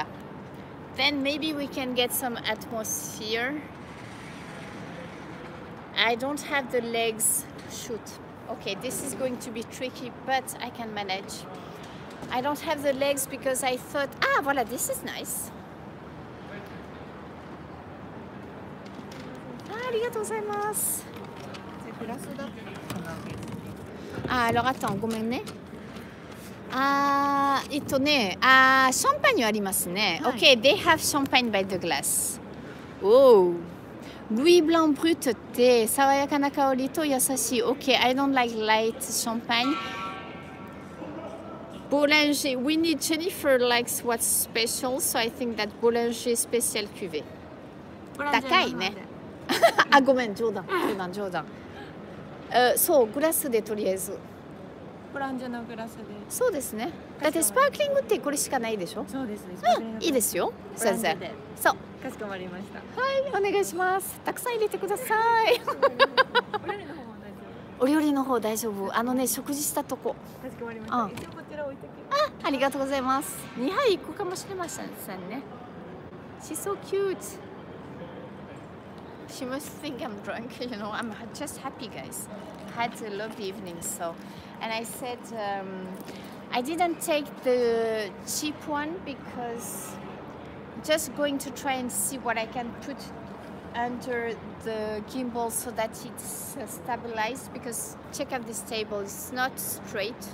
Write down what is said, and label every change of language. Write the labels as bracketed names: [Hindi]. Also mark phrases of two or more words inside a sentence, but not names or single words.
[English] Then maybe we can get some atmosphere. I don't have the legs to shoot. Okay, this is going to be tricky, but I can manage. I don't have the legs because I thought, voila, this is nice. [Japanese] ありがとうございます。グラスだ。 [French] alors attends, [Japanese] ごめんね。シャンパーニュありますね。 [English] Okay, they have champagne by the glass. [Japanese] Oh, Louis Blanc Brut って爽やかな香りと優しい。 [English] Okay, I don't like light champagne. Bollinger, we need Jennifer likes what's special, so I think that Bollinger [French] spécial cuvée. [Japanese] 高いね。あ、ごめん、冗談。そう、グラスでとりあえず。ボランジェのグラスで。そうですね。だってスパークリングってこれしかないでしょ。そうです。いいですよ。先生。そう。かしこまりました。はい、お願いします。たくさん入れてください。お料理の方大丈夫。食事したとこ。かしこまりました。一応こちら置いてきます。ありがとうございます。2杯行くかもしれませんね。 [English] She's so cute. She must think I'm drunk, you know. I'm just happy, guys. Had a lovely evening, so. And I said, I didn't take the cheap one because just going to try and see what I can put under the gimbal so that it's stabilized, because check out this table, it's not straight.